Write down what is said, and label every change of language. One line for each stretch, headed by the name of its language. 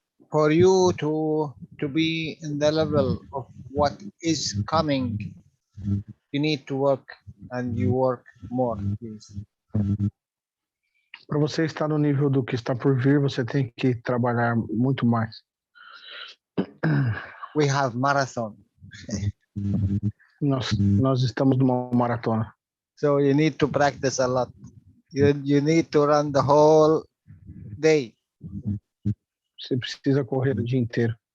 English: For you to be in the level of what is coming, you need to work and you work more, please.
Portuguese: Para você estar no nível do que está por vir, você tem que trabalhar muito mais.
English: We have marathon.
Portuguese: Nós estamos numa maratona.
English: So you need to practice a lot. You need to run the whole day.
Portuguese: Você precisa correr o dia inteiro.